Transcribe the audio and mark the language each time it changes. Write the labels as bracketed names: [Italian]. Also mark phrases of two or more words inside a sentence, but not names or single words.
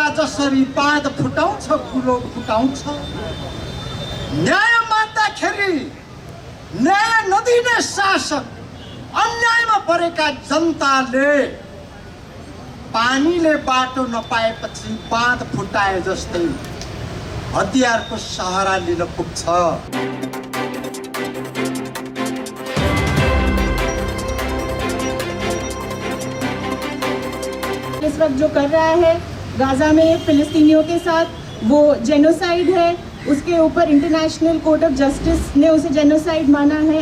[Nepali] जसरी बाँध फुटाउँछ कुलो फुटाउँछ, न्याय माग्दाखेरि न्याय नदिने शासक अन्यायमा परेका जनताले पानीले बाटो नपाएपछि बाँध फुटाए जस्तै हतियारको सहारा लिन पुग्छ। [Hindi] इस वक्त जो कर रहा है गाजा में फिलिस्तीनियों के साथ वो जेनोसाइड है। उसके ऊपर इंटरनेशनल कोर्ट ऑफ जस्टिस ने उसे जेनोसाइड माना है।